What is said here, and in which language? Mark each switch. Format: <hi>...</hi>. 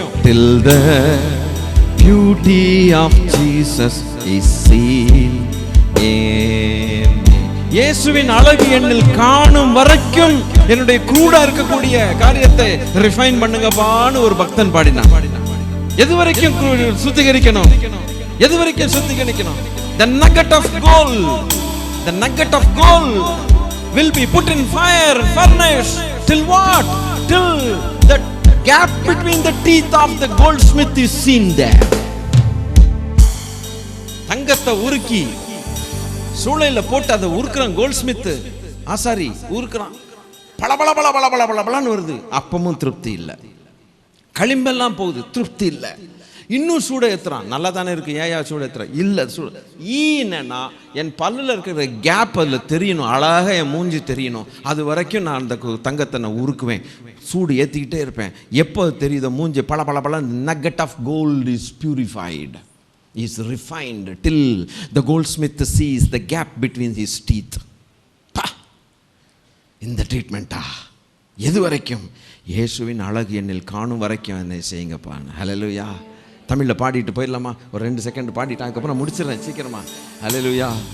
<en>Till the beauty of Jesus is seen in me.</en> <ta>இயேசுவின் அழகு என்னில் காணும் வரைக்கும் என்னுடைய கூட இருக்கக்கூடிய காரியத்தை ரிஃபைன் பண்ணுங்கப்பான்னு ஒரு பக்தன் பாடினான். எது வரைக்கும் சுத்திகரிக்கணும்? எது வரைக்கும் சுத்திகரிக்கணும்?</ta> <en>The nugget of gold, the nugget of gold will be put in fire furnace till what? Till the gap between the teeth of the goldsmith is seen there.</en> <ta>தங்கத்தை உருக்கி சூளையில போட்டு அதை உருக்குறான் கோல்ட்ஸ்மித், ஆசாரி உருக்குறான். பல பல பல பல பல பல பலன்னு வருது, அப்பமும் திருப்தி இல்லை. களிம்பெல்லாம் போகுது, திருப்தி இல்லை. இன்னும் சூட ஏத்துறான், நல்லா தானே இருக்கு, ஏயா சூட ஏத்துறான்? இல்லை சூட. என்னன்னா என் பல்லில் இருக்கிற கேப் அதில் தெரியணும், அழகாக என் மூஞ்சி தெரியணும். அது வரைக்கும் நான் அந்த தங்கத்தை நான் உருக்குவேன், சூடு ஏற்றிக்கிட்டே இருப்பேன். எப்போ தெரியுதோ மூஞ்சி பல பல பல.</ta> <en>Nugget of gold is purified, is refined till the goldsmith sees the gap between his teeth.</en> <ta>இந்த ட்ரீட்மெண்ட்டா? எது வரைக்கும்? இயேசுவின் அழகு என்னில் காணும் வரைக்கும் என்னை செய்யுங்கப்பா. ஹல்லேலூயா. தமிழில் பாடிட்டு போயிடலாமா? ஒரு 2 செகண்ட் பாடிட்டு அதுக்கப்புறம் முடிச்சிடறேன் சீக்கிரமா. ஹல்லேலூயா.</ta>